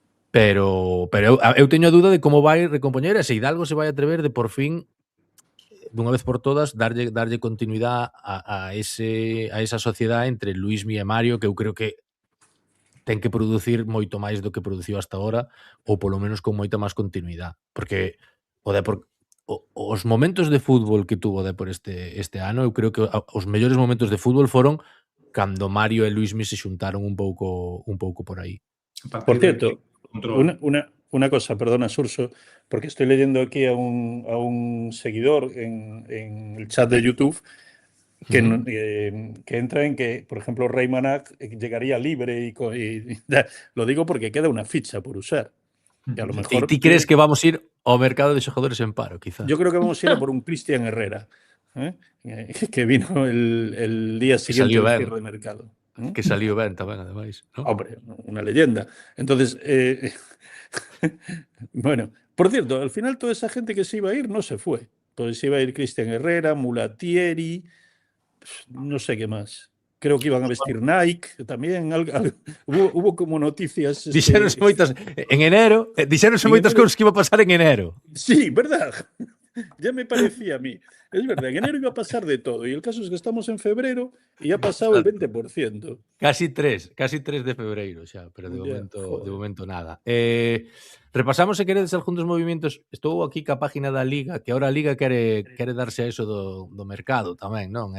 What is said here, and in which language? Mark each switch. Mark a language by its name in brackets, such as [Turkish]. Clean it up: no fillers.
[Galician] Pero eu teño a dúda de como vai recompoñer e se Hidalgo se vai atrever de por fin dunha vez por todas darlle continuidade a esa sociedade entre Luismi e Mario, que eu creo que ten que producir moito máis do que produciu hasta ahora, ou polo menos con moita máis continuidade, porque o Depor os momentos de fútbol que tuvo o Depor este ano, eu creo que os mellores momentos de fútbol foron cando Mario e Luismi se xuntaron un pouco por aí. [Spanish] Por cierto, una cosa, perdona, Surso, porque estoy leyendo aquí a un seguidor en el chat de YouTube que entra en que, por ejemplo, Rey Manac llegaría libre y lo digo porque queda una ficha por usar. Que a lo mejor [Galician] ti crees que vamos a ir ao mercado de xogadores en paro, quizás? [Spanish] Yo creo que vamos a ir a por un Cristian Herrera, que vino el día siguiente del cierre de mercado. [Galician] Que salió ben tamén, ademais, ¿no? [Spanish] Hombre, una leyenda. Entonces, bueno, por cierto, al final toda esa gente que se iba a ir no se fue. Entonces se iba a ir Cristian Herrera, Mulatieri, no sé qué más. Creo que iban a vestir Nike tamén. Hubo como noticias... [Galician] Dixéronse moitas... En enero, dixéronse moitas cousas que iba a pasar en enero. [Spanish] Sí, verdad. Ya me parecía a mí. Es verdad, en enero iba a pasar de todo. Y el caso es que estamos en febrero y ha pasado el 20%. [Galician] Casi 3 de febreiro xa, pero de momento nada. Repasamos, se queredes, algún dos movimentos. Estou aquí ca página da Liga, que ahora a Liga quere darse a eso do mercado tamén, non?